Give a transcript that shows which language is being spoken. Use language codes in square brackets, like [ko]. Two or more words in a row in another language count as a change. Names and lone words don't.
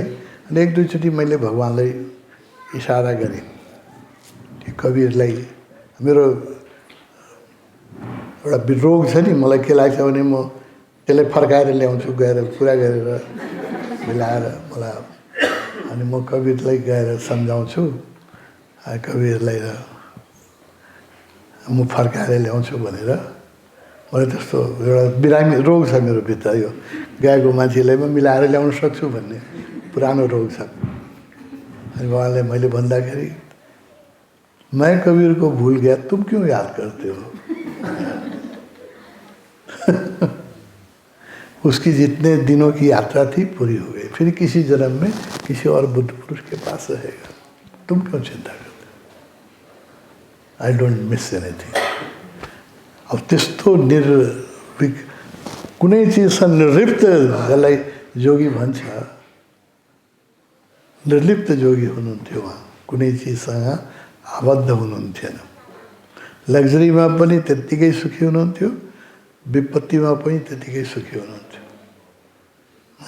[ne] अनि एक दुईचोटि मैले भगवान्लाई इसारा गरेँ कि कबीरलाई, मेरो एउटा रोग छ नि, मलाई के लाग्छ भने म त्यसलाई फर्काएर ल्याउँछु, गएर कुरा गरेर मिलाएर मलाई, अनि म कबीरलाई गएर सम्झाउँछु, कबीरलाई म फर्काएर ल्याउँछु भनेर। मलाई त्यस्तो एउटा बिरामी रोग छ मेरो भित्र, यो गएको मान्छेलाई म मिलाएर ल्याउन सक्छु भन्ने पुरानो रोग छ। अनि उहाँलाई मैले भन्दाखेरि, [hi] मैं कबीर को भूल गया, तुम क्यों याद करते हो? उसकी जितने दिनों की यात्रा थी पूरी हो गई, फिर किसी जन्म में किसी और बुद्ध पुरुष के पास रहेगा, तुम क्यों चिंता करते हो? [en] I don't miss anything. [ne] अब त्यस्तो कुनै चिजसँग निर्लिप्त, जसलाई जोगी भन्छ, निर्लिप्त जोगी हुनुहुन्थ्यो उहाँ, कुनै चिजसँग आबद्ध हुनुहुन्थेन। लग्जरीमा पनि त्यत्तिकै सुखी हुनुहुन्थ्यो, विपत्तिमा पनि त्यत्तिकै सुखी हुनुहुन्थ्यो, होइन।